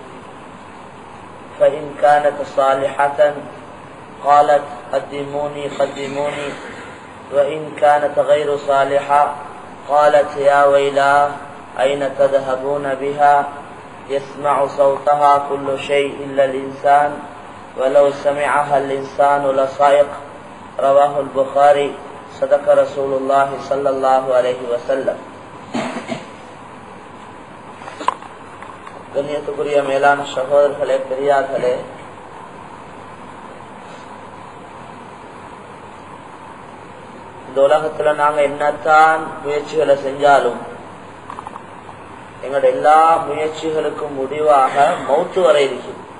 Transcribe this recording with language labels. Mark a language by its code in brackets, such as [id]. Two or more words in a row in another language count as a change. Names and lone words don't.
[ar] فإن كانت صالحة قالت قدموني قدموني وإن كانت غير صالحة قالت يا ويلاه أين تذهبون بها يسمع صوتها كل شيء إلا الإنسان ولو سمعها الإنسان لصائق رواه البخاري صدق رسول الله صلى الله عليه وسلم. [ta] கண்ணியத்துக்குரிய மேலான சகோதரர்களே, பெரியார்களே, இந்த உலகத்துல நாங்க என்னத்தான் முயற்சிகளை செஞ்சாலும் எங்களோட எல்லா முயற்சிகளுக்கும் முடிவாக மௌத்து வரை இருக்கு.